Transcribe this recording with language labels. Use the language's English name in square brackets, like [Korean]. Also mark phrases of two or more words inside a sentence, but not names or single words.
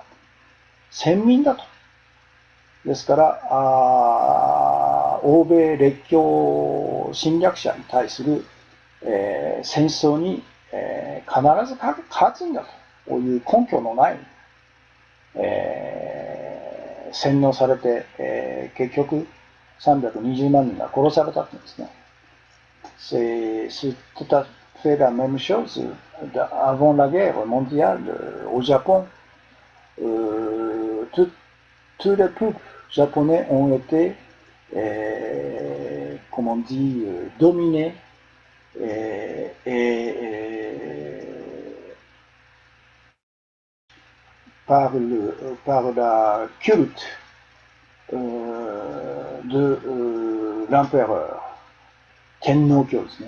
[Japanese] 先民だと。ですから、欧米列強侵略者に対する、戦争に、必ず勝つんだという根拠のない、洗脳されて、結局320万人が殺されたって言うんですね。 [French] C'est tout à fait la même chose avant la guerre mondiale au Japon. Tous les peuples japonais ont été, comme on dit, dominés par la culte de l'empereur Tenno-kyo.